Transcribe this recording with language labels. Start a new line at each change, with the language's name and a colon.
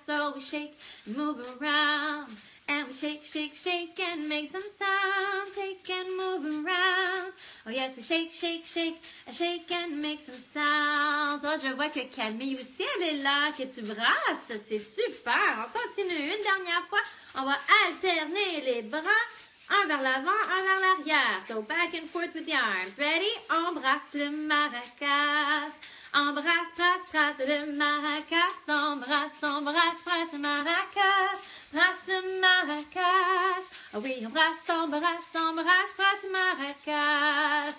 English: So we shake and move around. And we shake and make some sound. Shake and move around. Oh yes, we shake and make some sounds.
French: Oh, je vois que Camille aussi, elle est là, que tu brasses. C'est super. On continue une dernière fois. On va alterner les bras. Un vers l'avant, un vers l'arrière.
English: So back and forth with the arms. Ready?
French: Embrasse le maracas. Embrasse le maracas. Embrasse le maracas. Brasse le maracas. Oh oui, embrasse le maracas.